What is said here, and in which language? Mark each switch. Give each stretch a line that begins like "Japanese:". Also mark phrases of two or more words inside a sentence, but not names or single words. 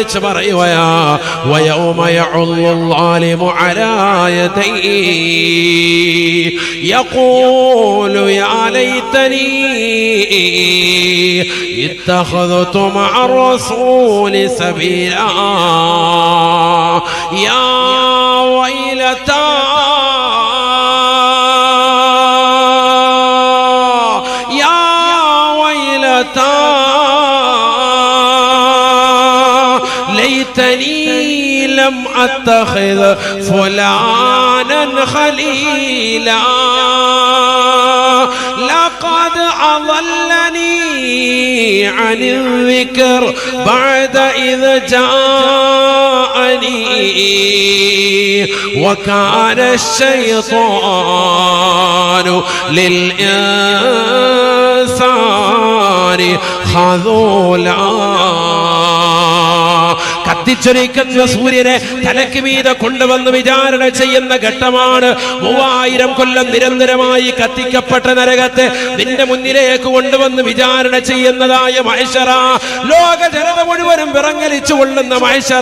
Arabic: ويوم يعض الظالم على يديه يقول يا ليتني اتخذت مع الرسول سبيلا يا ويلتى ليتني لم أتخذ فلانا خليلا لقد أضلني عن الذكر بعد إذ جاءني وكان الشيطان للإنسان خذولا.
Malayalam: കത്തിച്ചൊരിക്കുന്ന സൂര്യനെ തലയ്ക്ക് മീതെ കൊണ്ടുവന്ന് വിചാരണ ചെയ്യുന്ന ഘട്ടമാണ്. 3000 കൊല്ലം നിരന്തരമായി കത്തിക്കപ്പെട്ട നരകത്തെ നിന്റെ മുന്നിലേക്ക് കൊണ്ടുവന്ന് വിചാരണ ചെയ്യുന്നതായ മഹ്ശറ, ലോക ജനത മുഴുവനും വിറങ്ങലിച്ചു കൊള്ളുന്ന മഹ്ശറ.